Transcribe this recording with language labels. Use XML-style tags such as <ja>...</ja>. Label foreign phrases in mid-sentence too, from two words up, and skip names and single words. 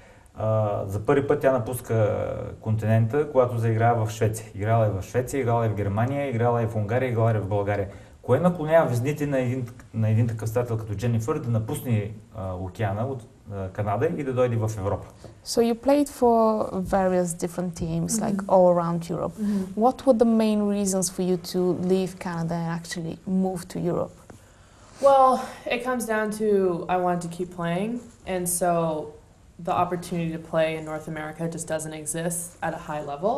<bg>За първи път тя напуска континента, когато заиграва в Швеция. Играла е в Швеция, играла е в Германия, играла е в Унгария, играла е в България. Кое наклонява везните на един такъв стател като Дженифър да напусне океана от Канада и да дойде в Европа?</bg> <en>So you played for various different teams, like all around Europe. What were the main reasons for you to leave Canada and actually move to Europe? Well, it comes down to I wanted to keep playing, and so the opportunity to play in North America just doesn't exist at a high level.</en>